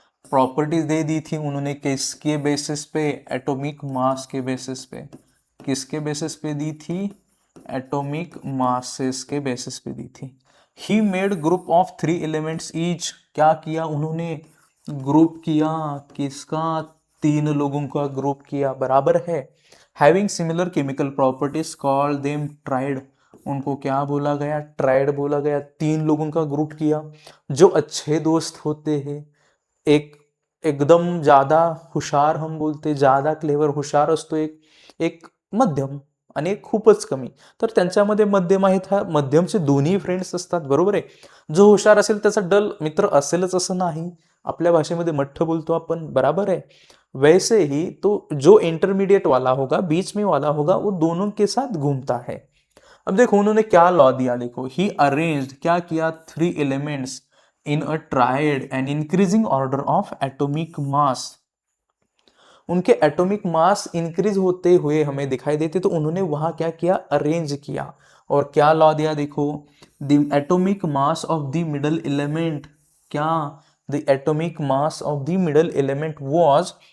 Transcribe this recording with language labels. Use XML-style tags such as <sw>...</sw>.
<hi>Properties दे दी थी उन्होंने किसके बेसिस पे, एटॉमिक मास के बेसिस पे, किसके बेसिस पे दी थी, एटॉमिक मासेस के बेसिस पे दी थी।</hi> <en>he made group of 3 elements each,</en> <hi>क्या किया उन्होंने, ग्रुप किया, किसका, 3 लोगों का ग्रुप किया, बराबर है।</hi> <en>having similar chemical properties call them triad,</en> <hi>उनको क्या बोला गया, ट्राइड बोला गया, 3 लोगों का ग्रुप किया, जो अच्छे दोस्त होते हैं,</hi> <mr>एक एकदम ज्यादा हुशार, हम बोलते ज्यादा क्लेवर हुशार असतो एक, एक मध्यम आणि एक खूपच कमी, तर त्यांच्यामध्ये मध्यम आहेत, हा मध्यमचे दोन्ही फ्रेंड्स असतात, बरोबर आहे। जो हुशार असेल त्याचा डल मित्र असेलच असं नाही, आपल्या भाषेमध्ये मठ्ठ बोलतो आपण, बराबर है।</mr> <hi>वैसे ही तो जो इंटरमीडिएट वाला होगा, बीच में वाला होगा, वो दोनों के साथ घूमता है। अब देखो उन्होंने क्या लॉ दिया, देखो ही अरेंज्ड, क्या किया,</hi> <en>3 elements in a triad and increasing order of atomic mass,</en> <hi>उनके एटॉमिक मास इंक्रीज होते हुए हमें दिखाई देते, तो उन्होंने वहां क्या किया, अरेंज किया, और क्या लॉ दिया, देखो</hi> <en>the atomic mass of the middle element, क्या, the atomic mass of the middle element was</en>